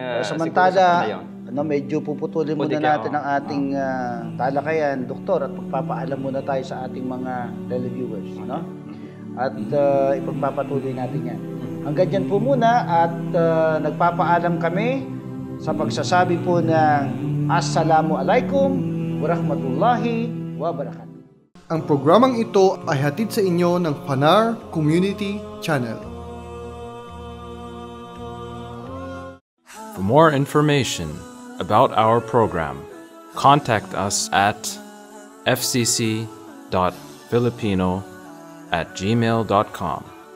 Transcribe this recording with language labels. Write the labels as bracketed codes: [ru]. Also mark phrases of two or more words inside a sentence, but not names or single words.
[tl] samantala, medyo puputulin muna natin ang ating talakayan, doktor, at magpapaalam muna tayo sa ating mga televiewers, no? At ipagpapatuloy natin yan. Hanggang dyan po muna at nagpapaalam kami sa pagsasabi po ng [ar] السلام عليكم ورحمة الله وبركاته. [tl] Ang programang ito ay hatid sa inyo ng Fanar Community Channel. [en] For more information about our program, contact us at fcc.filipino@gmail.com.